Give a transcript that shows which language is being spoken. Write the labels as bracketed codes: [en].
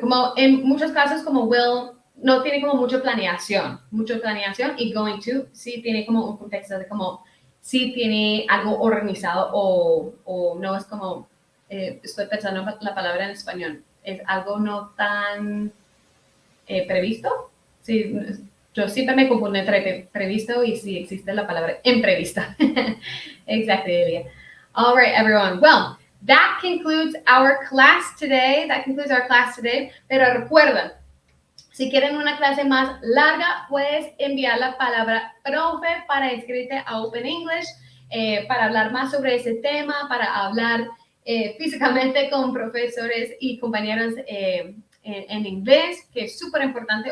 [es] Como en muchos casos, como will no tiene como mucha planeación, y going to sí tiene como un contexto de como sí tiene algo organizado o no es como estoy pensando la palabra en español, es algo no tan previsto. Sí, yo siempre me confundo entre previsto y si existe la palabra imprevista. [en] Exactly, Elia. All right, everyone. Well, that concludes our class today. [es] Pero recuerda, si quieren una clase más larga, puedes enviar la palabra profe para inscribirte a Open English, para hablar más sobre ese tema, para hablar físicamente con profesores y compañeros en inglés, que es súper importante.